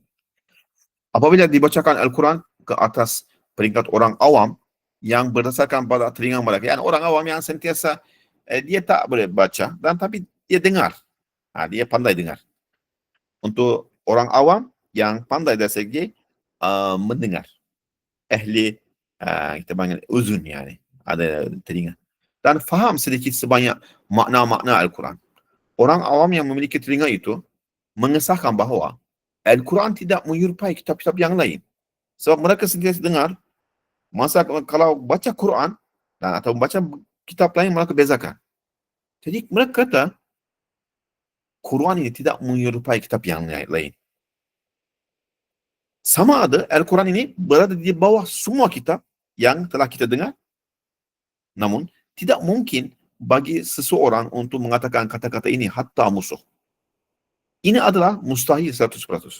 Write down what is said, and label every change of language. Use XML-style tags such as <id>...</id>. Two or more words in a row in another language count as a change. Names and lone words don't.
<ms>Apabila dibacakan Al-Quran ke atas peringkat orang awam yang berdasarkan pada telinga mereka, yani orang awam yang sentiasa dia tak boleh baca dan tapi dia dengar, dia pandai dengar. Untuk orang awam yang pandai dari segi mendengar, ahli kita panggil uzun, yani ada telinga dan faham sedikit sebanyak makna-makna Al-Quran. Orang awam yang memiliki telinga itu mengesahkan bahawa Al-Quran tidak menyerupai kitab-kitab yang lain. Sebab mereka sentiasa dengar, masa kalau baca Quran dan atau baca kitab lain, mereka bezakan. Jadi mereka kata, Quran ini tidak menyerupai kitab yang lain. Sama ada Al-Quran ini berada di bawah semua kitab yang telah kita dengar, namun tidak mungkin bagi seseorang untuk mengatakan kata-kata ini hatta musuh. Ini adalah mustahil 100%.</ms>